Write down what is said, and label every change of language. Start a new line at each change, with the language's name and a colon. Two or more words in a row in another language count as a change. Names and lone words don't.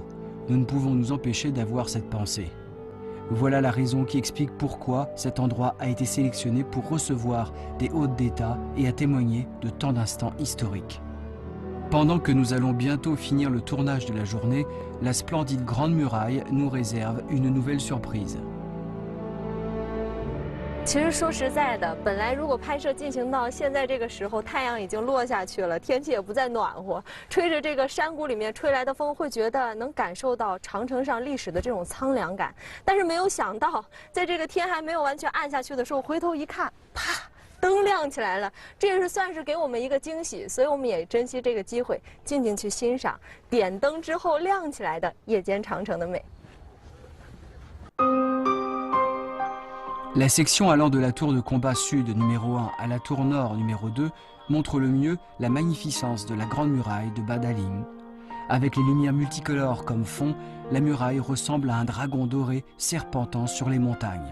French: Nous ne pouvons nous empêcher d'avoir cette pensée. Voilà la raison qui explique pourquoi cet endroit a été sélectionné pour recevoir des hôtes d'État et à témoigner de tant d'instants historiques. Pendant que nous allons bientôt finir le tournage de la journée, la splendide Grande Muraille nous réserve une nouvelle surprise.
Chinese: 其实说实在的，本来如果拍摄进行到现在这个时候，太阳已经落下去了，天气也不再暖和，吹着这个山谷里面吹来的风，会觉得能感受到长城上历史的这种苍凉感。但是没有想到，在这个天还没有完全暗下去的时候，回头一看，啪，灯亮起来了，这也是算是给我们一个惊喜。所以我们也珍惜这个机会，静静去欣赏点灯之后亮起来的夜间长城的美。
French: La section allant de la tour de combat sud numéro 1 à la tour nord numéro 2 montre le mieux la magnificence de la Grande Muraille de Badaling. Avec les lumières multicolores comme fond, la muraille ressemble à un dragon doré serpentant sur les montagnes.